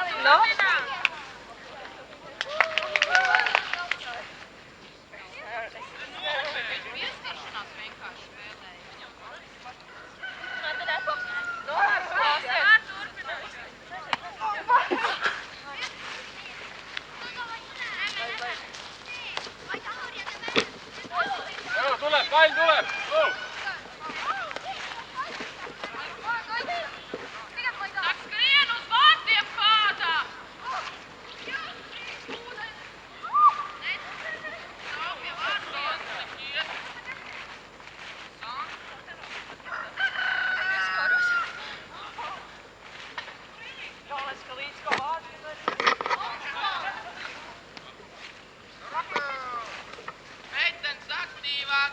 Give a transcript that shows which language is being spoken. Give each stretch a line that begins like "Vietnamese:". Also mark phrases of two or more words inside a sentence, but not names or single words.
Latvian: Pieskaršanās vienkārši spēlēja.
Estonian: Tuleb, pall tuleb!
Latvian: Skrien uz vārtiem kādā! Nav pie vārtiem! Meitenes aktīvāk!